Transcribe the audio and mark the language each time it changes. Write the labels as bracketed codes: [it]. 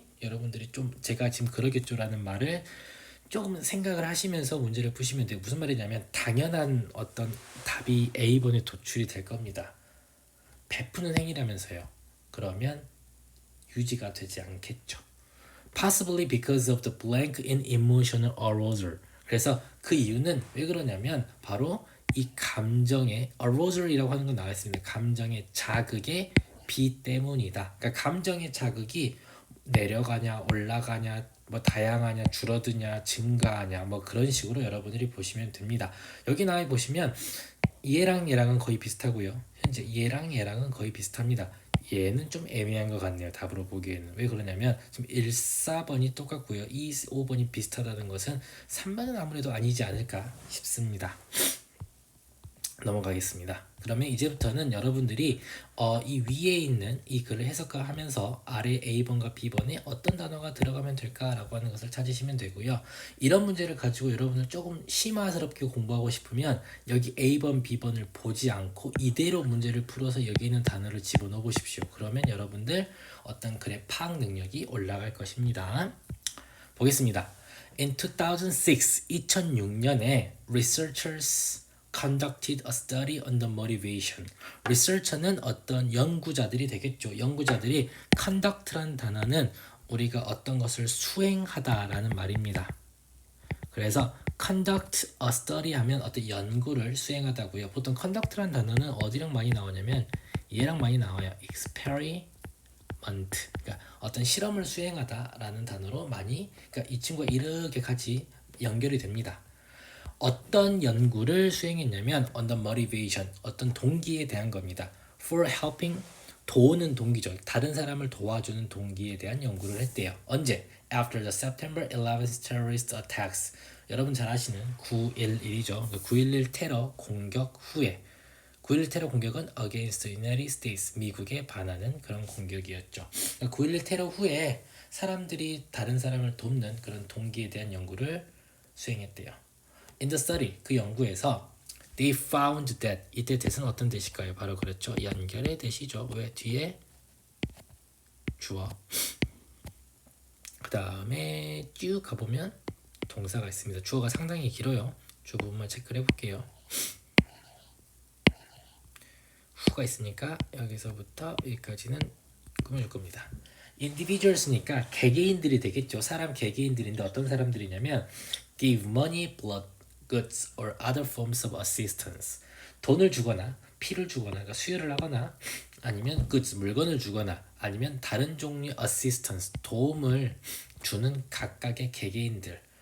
[ko] 여러분들이 좀 제가 지금 그러겠죠라는 말을 조금 생각을 하시면서 문제를 푸시면 돼요. 무슨 말이냐면 당연한 어떤 답이 A번에 도출이 될 겁니다. 베푸는 행위라면서요. 그러면 유지가 되지 않겠죠. [en] Possibly because of the blank in emotional arousal. [ko] 그래서 그 이유는 왜 그러냐면 바로 이 감정의 arousal이라고 하는 건 나와 있습니다. 감정의 자극의 비 때문이다. 그러니까 감정의 자극이 내려가냐 올라가냐 뭐 다양하냐 줄어드냐 증가하냐 뭐 그런 식으로 여러분들이 보시면 됩니다. 여기 나와 보시면 얘랑은 거의 비슷하고요. 현재 얘랑은 거의 비슷합니다. 얘는 좀 애매한 것 같네요. 답으로 보기에는. 왜 그러냐면 지금 1, 4번이 똑같고요. 2, 5번이 비슷하다는 것은 3번은 아무래도 아니지 않을까 싶습니다. 넘어가겠습니다. 그러면 이제부터는 여러분들이 이 위에 있는 이 글을 해석하면서 아래 A번과 B번에 어떤 단어가 들어가면 될까라고 하는 것을 찾으시면 되고요. 이런 문제를 가지고 여러분을 조금 심화스럽게 공부하고 싶으면 여기 A번, B번을 보지 않고 이대로 문제를 풀어서 여기 있는 단어를 집어넣어 보십시오. 그러면 여러분들 어떤 글의 파악 능력이 올라갈 것입니다. 보겠습니다. [en] In 2006년에 researchers conducted a study on the motivation. [ko] researcher는 어떤 연구자들이 되겠죠. 연구자들이 conduct란 단어는 우리가 어떤 것을 수행하다라는 말입니다. 그래서 [en] conduct a study [ko] 하면 어떤 연구를 수행하다고요. 보통 conduct란 단어는 어디랑 많이 나오냐면 얘랑 많이 나와요. experiment. 그러니까 어떤 실험을 수행하다라는 단어로 많이 그러니까 이 친구가 이렇게 같이 연결이 됩니다. 어떤 연구를 수행했냐면 [en] on the motivation [ko] 어떤 동기에 대한 겁니다. [en] for helping [ko] 도우는 동기죠. 다른 사람을 도와주는 동기에 대한 연구를 했대요. 언제? [en] After the September 11th terrorist attacks. [ko] 여러분 잘 아시는 9.11이죠. 9.11 테러 공격 후에 9.11 테러 공격은 [en] against the United States [ko] 미국에 반하는 그런 공격이었죠. 9.11 테러 후에 사람들이 다른 사람을 돕는 그런 동기에 대한 연구를 수행했대요. [en] In the study [ko] 그 연구에서 [en] they found that [ko] 이때 [en] that은 어떤 that일까요? [ko] 바로 그렇죠. 연결의 that이죠. 왜 뒤에 주어 그 다음에 쭉 가보면 동사가 있습니다. 주어가 상당히 길어요. 주 부분만 체크를 해볼게요. 후가 있으니까 여기서부터 여기까지는 꾸며줄 겁니다. individuals니까 개개인들이 되겠죠. 사람 개개인들인데 어떤 사람들이냐면 [en] give money, blood, goods or other forms of assistance. [ko] 돈을 주거나 피를 주거나 그러니까 수혈을 하거나 아니면 goods 물건을 주거나 아니면 다른 종류의 assistance 도움을 주는 각각의 개개인들.